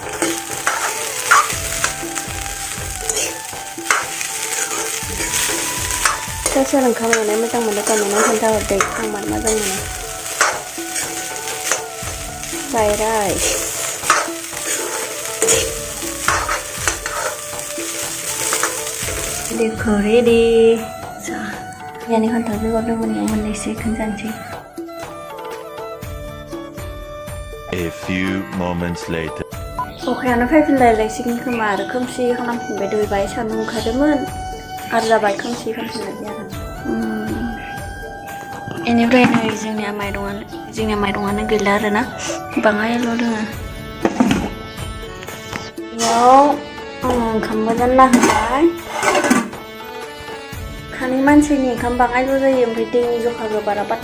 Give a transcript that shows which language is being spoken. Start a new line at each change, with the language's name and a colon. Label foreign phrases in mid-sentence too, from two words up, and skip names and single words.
Bodo: सोर सोर ओंखाम एवनाय मोजां मोनो कमेन्टआव खोन्थाहरदे आं मार मोजां मोनो
English: fried rice
Bodo: देखो रेडी यानि खान्थाल बेगर दंमोन इयाव मोननैसो खोन्थानोसै
English: A few moments later.
Bodo: अखायानो फैफिनलायसिगोन खोमा आरो खोमसि खालामफिनबाय दैबाय सान्दुं ओंखारदोंमोन आरो जाबाय खोमसि खालामफिनलायबाय आरो बेनिफ्राय नै जोंनिया माइरंआनो गैला आरोना बाङायल' दोङो बेयाव आङो ओंखामबो जानना होबाय खानै मानसिनि ओंखाम बाङायल' जायो ओमफ्राय दैनि जखाखौ बारा पात्ता